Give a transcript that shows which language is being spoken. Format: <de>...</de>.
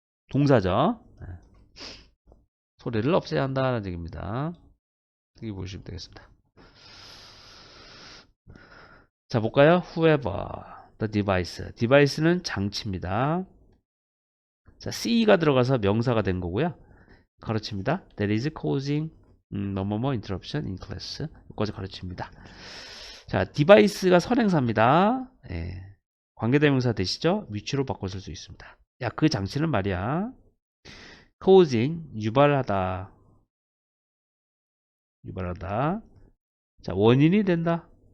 <ko>동사죠. 소리를 없애야 한다는 얘기입니다. 여기 보시면 되겠습니다.</ko> <en>자, 볼까요? whoever, the device.</en> <ko>device는 장치입니다. 자, C가 들어가서 명사가 된 거고요. 가르칩니다.</ko> <en>That is causing</en> <ko>뭐뭐뭐</ko> <en>interruption in class.</en> <ko>여기까지 가르칩니다. 자, device가 선행사입니다. 예. 관계대명사 되시죠? 위치로 바꿔 쓸 수 있습니다. 야, 그 장치는 말이야. causing, 유발하다. 유발하다. 자, 원인이 된다.</ko>